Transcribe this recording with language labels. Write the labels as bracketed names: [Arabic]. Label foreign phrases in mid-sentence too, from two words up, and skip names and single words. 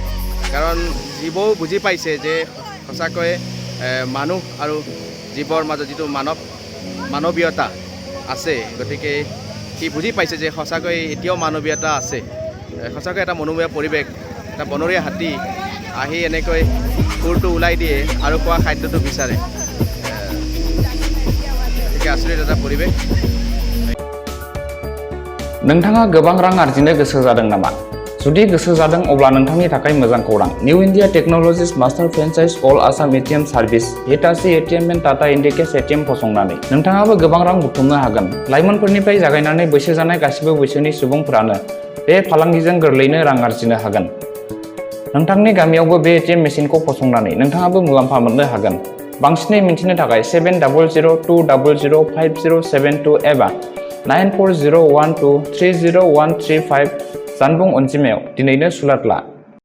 [Assamese] কাৰণ জীৱও বুজি পাইছে যে সঁচাকৈ মানুহ আৰু জীৱৰ মাজত যিটো মানৱীয়তা আছে গতিকে সি বুজি পাইছে যে সঁচাকৈ এতিয়াও মানৱীয়তা আছে সঁচাকৈ এটা মনোমোহা পৰিৱেশ এটা বনৰীয়া হাতী আহি এনেকৈ সুৰটো ওলাই দিয়ে আৰু খোৱা খাদ্যটো বিচাৰে आसरित এটা পৰিৱেশ [Bodo] नोंथाङा गोबां रां आर्जिनो गोसो जादों नामा जुदि गोसो जादों अब्ला नोंथांनि थाखाय मोजां खौरां निउ इन्डिया टेक्न'लजिज मास्टार फ्रेन्चाइज अल आसाम एटीएम सार्भिस हिटाची एटीएम एन्ड टाटा इन्डिकेस एटीएम फसंनानै नोंथाङाबो गोबां रां बुथुमनो हागोन लाइमोनफोरनिफ्राय जागायनानै बैसो जानाय गासिबो बैसोनि सुबुंफोरानो बे फालांगिजों गोरलैनो रां आर्जिनो हागोन नोंथांनि गामियावबो बे एटीएम मेसिनखौ फसंनानै नोंथाङाबो मुलाम्फा मोननो हागोन बांसिनै मिन्थिनो थाखाय 7002005072 एबा 9401230135 जानबुं अनजिमायाव दिनैनो सुलाद ला